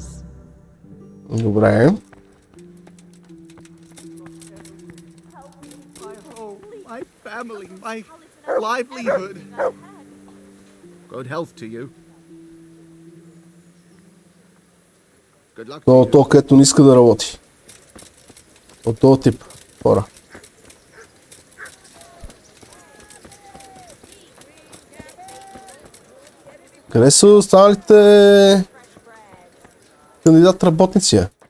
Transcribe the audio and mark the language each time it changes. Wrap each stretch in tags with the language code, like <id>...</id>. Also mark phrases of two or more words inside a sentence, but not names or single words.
<bg>Добре.</bg> <en>My family, my livelihood. Good health to you. Good luck to you.</en> <bg>То, където не иска да работи. От този тип хора. Къде са останалите кандидат работници?</bg>